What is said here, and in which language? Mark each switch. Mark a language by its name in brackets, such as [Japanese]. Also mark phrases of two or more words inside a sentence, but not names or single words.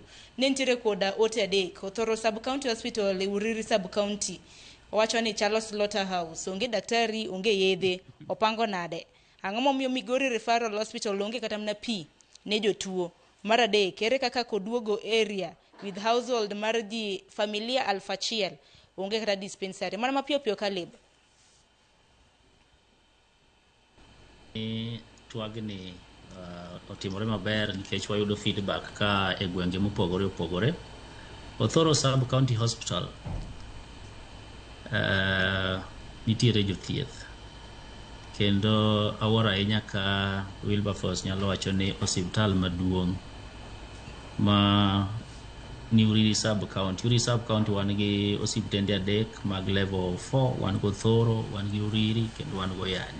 [Luo (Kenya and Tanzania)] Ne nitiere koda ote adek. Othoro [English] sub county hospital [Luo (Kenya and Tanzania)] e Uriri [English] sub county [Luo (Kenya and Tanzania)] owacho ni Chal slaughterhouse onge daktari, onge yedhe, opango nade. Ang'o momiyo Migori referral hospital onge kata mana pi ne jotuo. Mar adek, ere kaka Koduogo [English] area with household [Luo (Kenya and Tanzania)] mar ji familia 1000 onge kata dispensary. Mana mapiyo piyo Caleb. Twagni otimore maber nikech wayudo feedback ka e gwenge mopogore opogore. Othoro [English] sub county hospital [Luo (Kenya and Tanzania)] nitiere jothieth kendo awara ahinya ka Wilberforce nyalo wacho ni osiptal maduong' ma Uri [English] sub county [Luo (Kenya and Tanzania)] wan gi osiptende adek mag level 4, wan go Thoro, wan gi Uriri kendo wan go Yani.